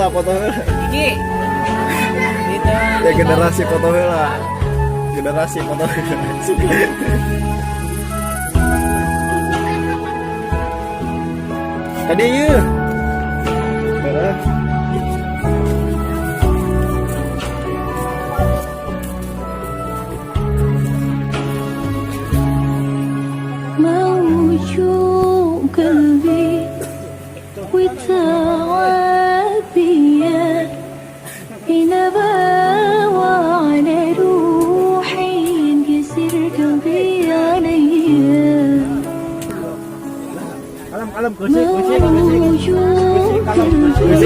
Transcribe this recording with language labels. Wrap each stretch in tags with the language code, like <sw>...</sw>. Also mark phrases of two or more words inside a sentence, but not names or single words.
<jv>Iki. Gitu.</jv> <su>Ya generasi foto heula. Generasi foto heula. Tadi ieu. Beres.</su> <ar>موجوع قلبي وتعبية ينبى وعلى روحي ينكسر قلبي عليا موجوع قلبي</ar>